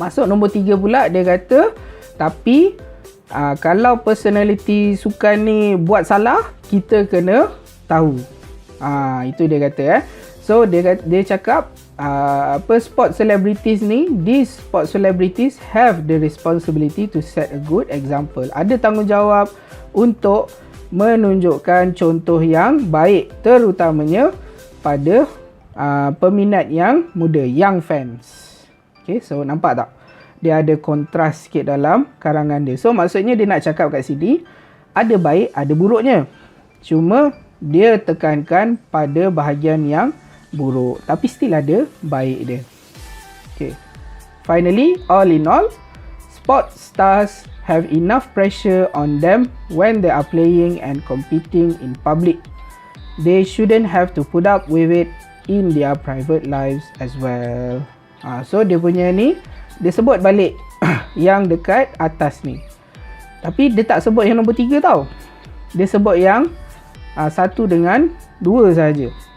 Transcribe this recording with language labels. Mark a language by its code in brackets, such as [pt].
[ms] Masuk nombor 3 pula, dia kata tapi kalau personality sukan ni buat salah, kita kena tahu. Itu dia kata. So dia cakap sport celebrities ni, [en] these sport celebrities have the responsibility to set a good example. [ms] Ada tanggungjawab untuk menunjukkan contoh yang baik, terutamanya pada peminat yang muda, [en] young fans. [ms] Okay, so nampak tak? Dia ada kontras sikit dalam karangan dia. So maksudnya dia nak cakap kat sini, ada baik, ada buruknya. Cuma dia tekankan pada bahagian yang buruk, tapi still ada baik dia. Okay. [en] Finally, all in all, sport stars have enough pressure on them when they are playing and competing in public. They shouldn't have to put up with it in their private lives as well. [ms] So dia punya ni, dia sebut balik yang dekat atas ni. Tapi dia tak sebut yang nombor 3 tau. Dia sebut yang 1 dengan 2 saja.